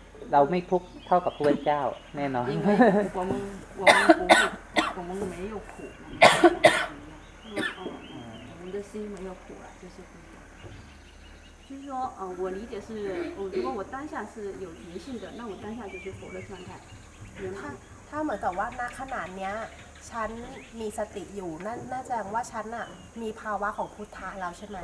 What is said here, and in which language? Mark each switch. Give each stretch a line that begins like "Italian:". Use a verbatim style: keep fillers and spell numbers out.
Thai: เราไม่ทุกข์เท่ากับพระเจ้าแน่นอน
Chinese: 因为我们我们不会，我们没有苦，我们的心没有苦了，就是不一样。就是说，呃，我理解是，我如果我当下是有灵性的，那我当下就是佛的状态。他他
Thai: เหมือนกับว่าณขณะเนี้ยฉันมีสติอยู่นั่นน่าจะแสดงว่าฉันน่ะมีภาวะของพุทธะแล้วใช่ไหม